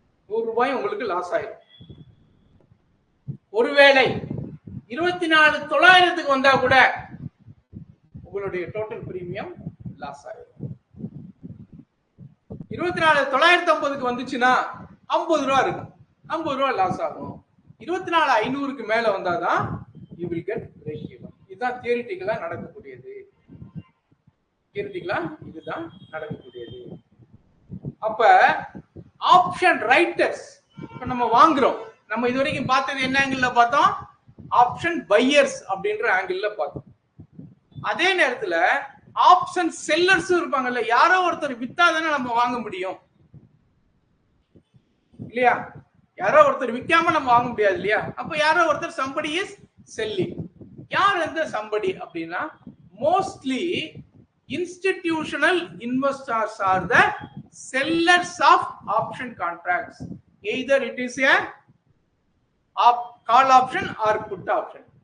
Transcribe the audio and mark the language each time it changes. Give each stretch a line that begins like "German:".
Tamil: 100 ரூபாய் உங்களுக்கு லாஸ் ஆயிடும். ஒருவேளை 24,900 வந்தா கூட உங்களுடைய டோட்டல் பிரீமியம் லாஸ் ஆயிடும். 24,950 வந்துச்சுன்னா 50 ரூபா இருக்கும், 50 ரூபா லாஸ் ஆகும். 24,500 மேல வந்தாதான்
English: you will get break even.
Tamil: இதுதான் தியரிட்டிக்கலா நடக்கக்கூடியது. தியரிட்டிக்கலா இதுதான் நடக்கக்கூடியது. அப்ப ஆப்ஷன் ரைட்டர்ஸ் இப்ப நம்ம வாங்குறோம். நம்ம இதுவரைக்கும் பார்த்தது என்ன ஆங்கிள் பார்த்தோம்? ஆப்ஷன் பையர்ஸ் அப்படின்ற ஆங்கிள் பார்த்தோம். அதே நேரத்துல ஆப்ஷன் செல்லர்ஸ் இருப்பாங்கல்ல, யாரோ ஒருத்தர் வித்தாதானே நம்ம வாங்க முடியும் இல்லையா? யாரோ ஒருத்தர் விற்காம நம்ம வாங்க முடியாது இல்லையா? அப்ப யாரோ ஒருத்தர்
English: somebody is selling.
Tamil: யார் அந்த
English: somebody
Tamil: அப்படின்னா
English: Mostly institutional investors are the sellers of option contracts. Either it is a call option or put option.